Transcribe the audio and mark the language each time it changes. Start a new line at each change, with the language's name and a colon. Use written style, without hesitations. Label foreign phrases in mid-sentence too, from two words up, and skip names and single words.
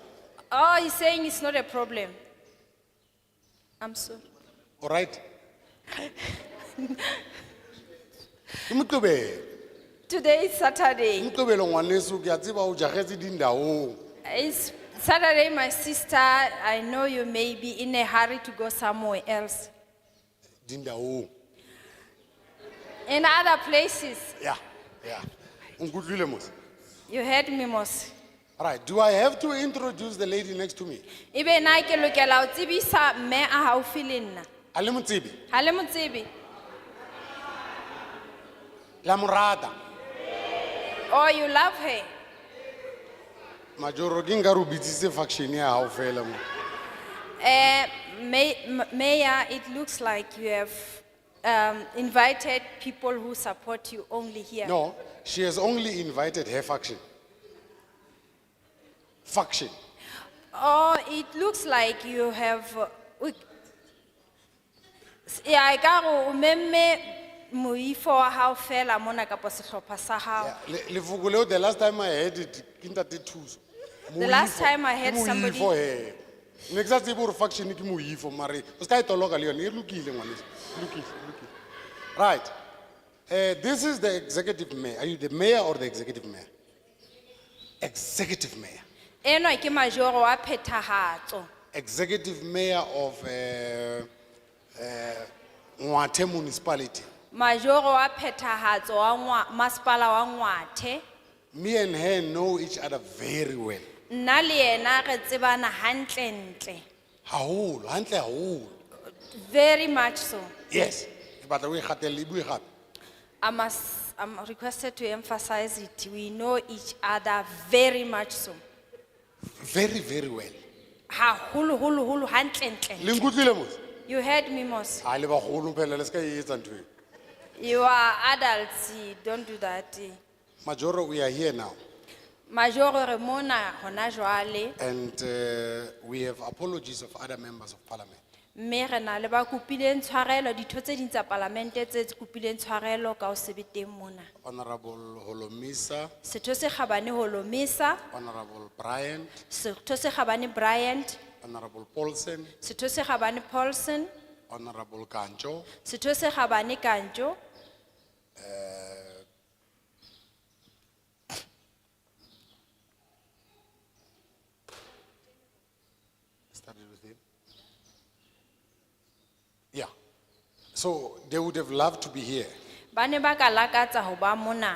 English: Oh, he's saying it's not a problem. I'm sorry. All right.
Southern Sotho: Ke Moqebelo.
English: Today is Saturday.
Southern Sotho: Moqebelo ngwaneso ke a tseba o jagetse dindaong.
English: It's Saturday, my sister. I know you may be in a hurry to go somewhere else.
Southern Sotho: Dindaong.
English: In other places, Yeah, yeah.
Southern Sotho: Nkutlwile mos.
English: you heard me, Mos. All right, do I have to introduce the lady next to me?
Southern Sotho: Ibe na ke lokela ho tsebisa mme a haufi le nna. A le motsebi? Ha le mo tsebe? La morata.
English: Oh, you love her.
Southern Sotho: Majoro ke nka re o bitsitse faction ya hao fela mo.
English: Mayor, it looks like you have invited people who support you only here. No, she has only invited her faction. Faction. Oh, it looks like you have. Yeah, I got
Southern Sotho: meme moifo wa hao fela mona kapo sehlopha sa hao.
English: Yeah,
Southern Sotho: lefoko leo,
English: the last time I heard it,
Southern Sotho: ke Ntate Thuso.
English: The last time I heard
Southern Sotho: Moifo
English: somebody- he.
Southern Sotho: ne ke sa tsebe gore faction ke moifo mare o se ka e toloka le yone e lokile ngwaneso e lokile.
English: Right. This is the executive mayor. Are you the mayor or the executive mayor? Executive mayor.
Southern Sotho: Eno ke majoro wa phethahatso.
English: Executive mayor of Ngwathe municipality.
Southern Sotho: Majoro wa phethahatso wa masipala wa Ngwathe.
English: Me and her know each other very well.
Southern Sotho: Nna le yena re tsebana hantle-ntle. Haholo, hantle haholo.
English: Very much so. Yes.
Southern Sotho: Ke batla o e gatelle, e bue gape.
English: I'm requested to emphasize it. We know each other very much so. Very, very well.
Southern Sotho: Hulu, hantle-ntle. Le nkutlwile mos?
English: You heard me, Mos.
Southern Sotho: Ha le bagolo phela le ska e etsa ntho e.
English: You are adults, don't do that. Majoro, we are here now.
Southern Sotho: Majoro re mona hona jwale.
English: And we have apologies of other members of parliament.
Southern Sotho: Mme re na le ba kopileng tshwarelo ditho tse ding tsa parlamente tse kopileng tshwarelo ka o sebeteng mona.
English: Honorable Holomisa,
Southern Sotho: Setho se kgabane Holomisa,
English: Honorable Bryant,
Southern Sotho: setho se kgabane Bryant,
English: Honorable Paulsen,
Southern Sotho: setho se kgabane Paulson,
English: Honorable Kancho,
Southern Sotho: setho se kgabane Kanjo,
English: started with him. Yeah. So they would have loved to be here.
Southern Sotho: ba ne ba ka lakatsa ho ba mona.